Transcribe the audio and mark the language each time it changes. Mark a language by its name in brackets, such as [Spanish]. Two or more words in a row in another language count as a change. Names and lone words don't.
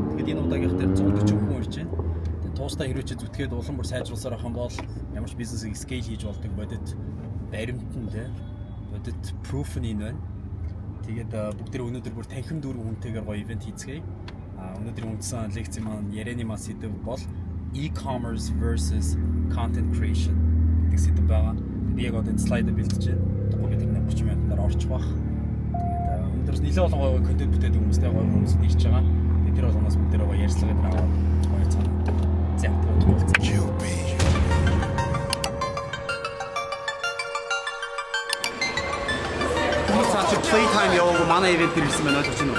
[Mongolian] Тэгэхээр энэ удаагийнх дээр 140 хүн ирж байна. Тэгээд туустай хэрвээ чи зүтгээд улам бүр сайжруулсаар ахын бол ямар ч бизнесийг scale хийж болдог бодит баримтан те. Бодит proof нь энэ байна. Тэгээд бүгд өнөөдөр бүр танхим дүүрэн хүнтэйгээр гоё ивент хийцгээе. Өнөөдрийн үндсэн лекц маань ярианы мас сэдв бол [English] e-commerce versus content creation [Mongolian] гэдэг сэдв байгаа. Би яг одоо энэ слайд бэлдэж байна. Тэгвэл бид нэг 30 минутаар орчих бах. Тэгээд өнөөдөр нэлээд олон гоё контент бүтээдэг хүмүүстэй гоё хүмүүс ирж байгаа. Тэр болгоноос бид нэр гоё ярьцлага дээр аваад гоё цаана. За тэгвэл Playtime яваагүй манай ивент ирсэн байна ойлгож байна уу?